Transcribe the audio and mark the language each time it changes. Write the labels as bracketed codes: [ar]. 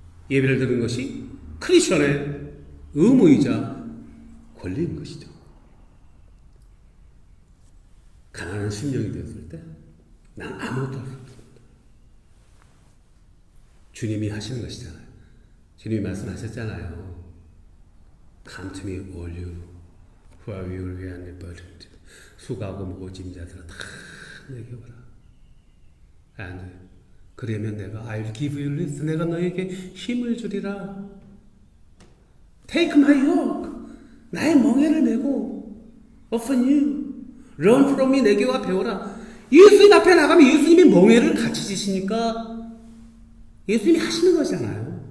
[ko] 예배를 드리는 것이 크리스천의 의무이자 권리인 것이죠. 가난한 심령이 되었을 때 난 아무것도 할 수 없습니다. 주님이 하시는 것이잖아요. 주님이 말씀하셨잖아요. [en] Come to me all you who are weary and burdened. [ko] 수고하고 무거워진 자들아 다 내게 오라. [en] And [ko] 그러면 내가 [en] I'll give you rest. [ko] 내가 너에게 힘을 주리라. [en] Take my yoke. [ko] 나의 멍에를 메고 [en] upon you. Learn from me. [ko] 내게와 배워라. 예수님 앞에 나가면 예수님이 멍에를 같이 지시니까 예수님이 하시는 것이잖아요.